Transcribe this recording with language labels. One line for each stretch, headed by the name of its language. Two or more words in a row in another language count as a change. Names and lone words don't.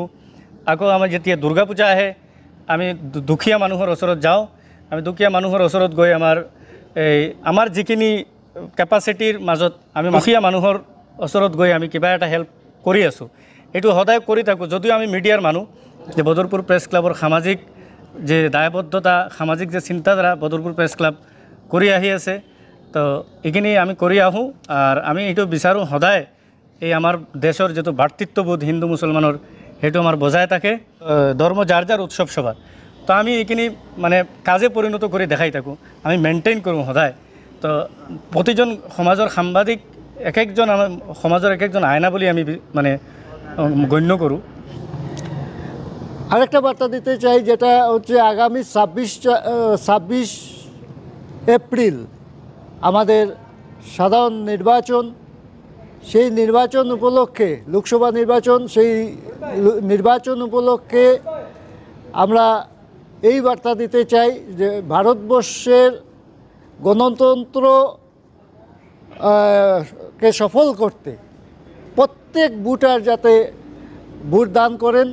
Assamese: আকৌ আমাৰ যেতিয়া দুৰ্গা পূজা আহে, আমি দুখীয়া মানুহৰ ওচৰত যাওঁ। আমি দুখীয়া মানুহৰ ওচৰত গৈ আমাৰ যিখিনি কেপাচিটিৰ মাজত আমি দুখীয়া মানুহৰ ওচৰত গৈ আমি কিবা এটা হেল্প কৰি আছোঁ, এইটো সদায় কৰি থাকোঁ। যদিও আমি মিডিয়াৰ মানুহ, যে বদরপুর প্রেস ক্লাবৰ সামাজিক যে দায়বদ্ধতা, সামাজিক যে চিন্তাধারা বদরপুর প্রেস ক্লাব কৰি আহি আছে, তো এইখিনি আমি কৰি আহোঁ। আর আমি এইটো বিচাৰোঁ সদায় এই আমাৰ দেশৰ যিটো ভাতৃত্ববোধ হিন্দু মুছলমানৰ, সেইটো আমাৰ বজায় থাকে। ধৰ্ম যাৰ যাৰ উৎসৱ সভা, তো আমি এইখিনি মানে কাজে পৰিণত কৰি দেখাই থাকোঁ, আমি মেইনটেইন কৰোঁ সদায়। তো প্ৰতিজন সমাজৰ সাংবাদিক একজন আমাৰ সমাজৰ একজন আইনা বুলি আমি মানে গণ্য কৰোঁ।
Bangla: আরেকটা বার্তা দিতে চাই, যেটা হচ্ছে আগামী 26 এপ্রিল আমাদের সাধারণ নির্বাচন। সেই নির্বাচন উপলক্ষে, লোকসভা নির্বাচন, সেই নির্বাচন উপলক্ষে আমরা এই বার্তা দিতে চাই যে ভারতবর্ষের গণতন্ত্র কে সফল করতে প্রত্যেক ভোটার যাতে ভোট দান করেন।